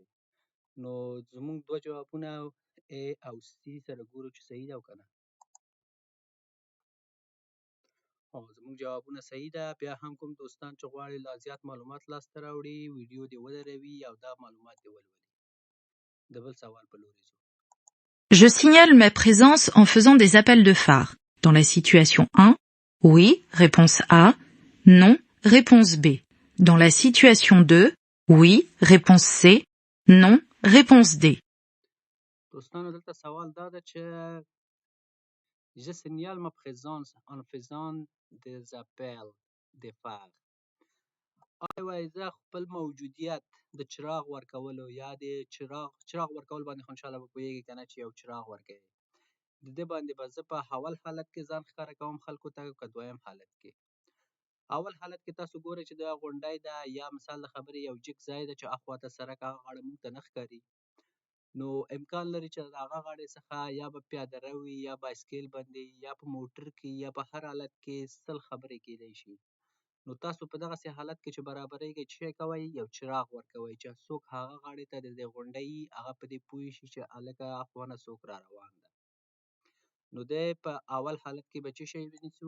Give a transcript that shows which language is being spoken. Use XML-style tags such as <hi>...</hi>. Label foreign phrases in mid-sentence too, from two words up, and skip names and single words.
<ps>نو زموږ 2 جوابونه A او C سره ګورو چې صحیح ده او که نه. او زموږ جوابونه صحیح ده. بیا هم کوم دوستان چې غواړي لا زیات معلومات لاسته راوړي، ویډیو دې ودروي او دا معلومات دې ولولي. د بل سوال په لوري ځو.</ps> <fr>Je signale ma présence en faisant des appels de phare. Dans la situation 1, oui, réponse A. Non, réponse B. Dans la situation 2, oui, réponse C. Non, réponse D.</fr> <ps>دوستانو دلته سوال دا ده چې</ps> <fr>je signale ma présence en faisant des appels de phare.</fr> <ps>آیا وایي زه خپل موجودیت د چراغ ورکولو یا د چراغ ورکول باندې خو انشاءالله به پوهېږي که نه، چې یو چراغ ورکوي، د دې باندې به زه په اول حالت کې ځان ښکاره کوم خلکو ته، که دویم حالت کې. اول حالت کې تاسو ګورئ چې دا غونډۍ ده یا مثال د خبرې یو جګ ځای ده چې اخواته سړک هغه غاړه موږ ته نه ښکاري، نو امکان لري چې د هغه غاړې څخه یا به پیاده رو وي یا بایسکل باندې یا په موټر کې یا په هر حالت کې سل خبرې کیدی شي. نو تاسو په دغسې حالت کې چې برابریږئ څه شی کوئ؟ یو چراغ ورکوئ چې څوک هغه غاړې ته د دې غونډۍ هغه په دې پوه شي چې هلکه اخوا نه څوک را روان ده. نو دی په اول حالت کې به څه شی ونیسو؟</ps>